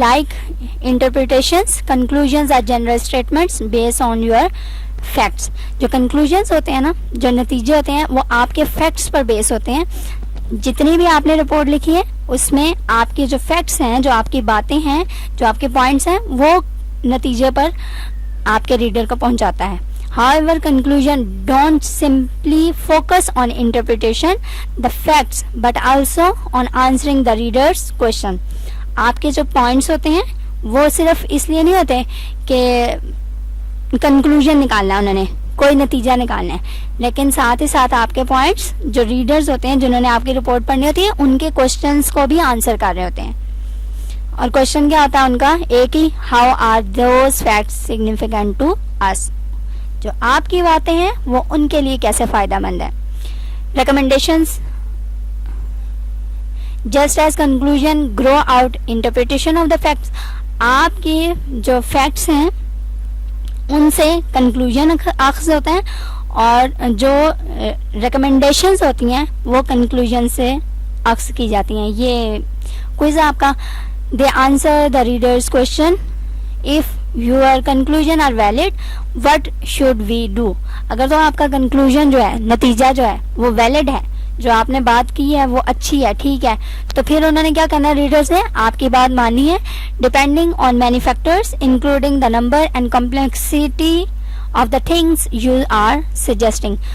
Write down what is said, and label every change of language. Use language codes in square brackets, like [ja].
[en] Like interpretations, conclusions are general statements base on your facts. [ur] جو conclusions ہوتے ہیں نا, جو نتیجے ہوتے ہیں, وہ آپ کے فیکٹس پر بیس ہوتے ہیں. جتنی بھی آپ نے رپورٹ لکھی ہے اس میں آپ کے جو فیکٹس ہیں, جو آپ کی باتیں ہیں, جو آپ کے پوائنٹس ہیں, وہ نتیجے پر آپ کے ریڈر کو پہنچاتا ہے. [en] However, conclusion don't simply focus on interpretation, the facts, but also on answering the reader's question. [ur] آپ کے جو پوائنٹس ہوتے ہیں وہ صرف اس لیے نہیں ہوتے کہ کنکلوژن نکالنا انہوں نے کوئی نتیجہ نکالنا ہے، لیکن ساتھ ہی ساتھ آپ کے پوائنٹس جو ریڈرز ہوتے ہیں جنہوں نے آپ کی رپورٹ پڑھنی ہوتی ہے ان کے کوشچنس کو بھی آنسر کر رہے ہوتے ہیں. اور کوشچن کیا ہوتا ہے ان کا؟ ایک ہی، [en] how are those facts significant to us, [ur] جو آپ کی باتیں ہیں وہ ان کے لیے کیسے فائدہ مند ہے. [en] recommendations, just as conclusion grow out interpretation of the facts, [ur] آپ کی جو فیکٹس ہیں ان سے کنکلوژن اخذ ہوتا ہے، اور جو ریکمنڈیشنز ہوتی ہیں وہ کنکلوژن سے اخذ کی جاتی ہیں. یہ کوئز آپ کا. [en] They answer the readers question, if your conclusion are valid what should we do. [ur] اگر تو آپ کا کنکلوژن جو ہے، نتیجہ جو ہے وہ ویلڈ ہے، جو آپ نے بات کی ہے وہ اچھی ہے، ٹھیک ہے، تو پھر انہوں نے کیا کرنا ہے؟ ریڈرز نے آپ کی بات ماننی ہے. [en] Depending on many factors including the number and complexity of the things you are suggesting.